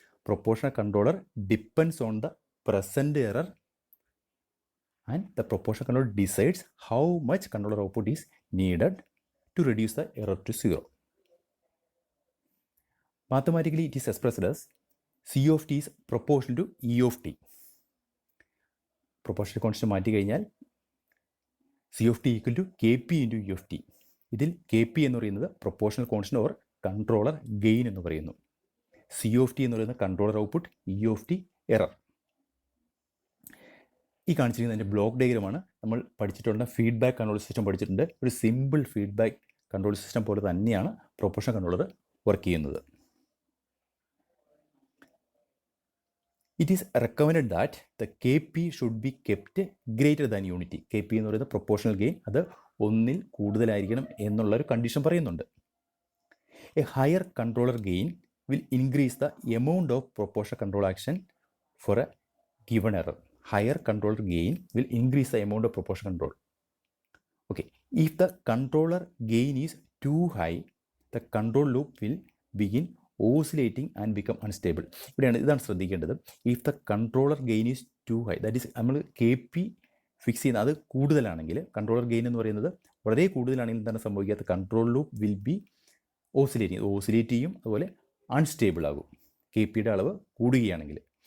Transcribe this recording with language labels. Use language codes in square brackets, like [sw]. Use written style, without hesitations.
[en] Proportional controller depends on the present error, and the proportional controller decides how much controller output is needed to reduce the error to 0. Mathematically, it is expressed as C of t is proportional to E of t. Proportional constant [ml] മാറ്റി കഴിഞ്ഞാൽ [en] C of t equal to Kp into E of t. [ml] ഇതിൽ Kp എന്ന് പറയുന്നത് proportional constant or controller gain എന്ന് പറയുന്നു. C of t എന്ന് പറയുന്നത് controller output, E of t error. ഈ കാണിച്ചിരിക്കുന്നത് അതിൻ്റെ ബ്ലോക്ക് ഡയഗ്രമാണ്. നമ്മൾ പഠിച്ചിട്ടുള്ള ഫീഡ്ബാക്ക് കൺട്രോൾ സിസ്റ്റം പഠിച്ചിട്ടുണ്ട്. ഒരു സിമ്പിൾ ഫീഡ്ബാക്ക് കൺട്രോൾ സിസ്റ്റം പോലെ തന്നെയാണ് പ്രൊപ്പോർഷണൽ കൺട്രോളർ വർക്ക് ചെയ്യുന്നത്. [en] It is recommended that the Kp should be kept greater than unity. [ml] Kp എന്ന് പറയുന്നത് പ്രൊപ്പോർഷണൽ ഗെയിൻ, അത് 1ൽ കൂടുതലായിരിക്കണം എന്നുള്ളൊരു കണ്ടീഷൻ പറയുന്നുണ്ട്. [en] A higher controller gain will increase the amount of proportional control action for a given error. Higher controller gain will increase the amount of proportional control. Okay. If the controller gain is too high, the control loop will begin oscillating and become unstable. [ml] ഇതാണ് ശ്രദ്ധിക്കേണ്ടത്. [en] If the controller gain is too high, that is [ml] നമ്മൾ Kp fix ചെയ്യുന്ന അത് കൂടുതലാണെങ്കിൽ, controller gain എന്ന് പറയുന്നത് വളരെ കൂടുതലാണെങ്കിൽ എന്താണ് സംഭവിക്കാത്ത? Control loop will be oscillate ചെയ്യും, അതുപോലെ അൺസ്റ്റേബിൾ ആകും Kpയുടെ അളവ് കൂടുകയാണെങ്കിൽ.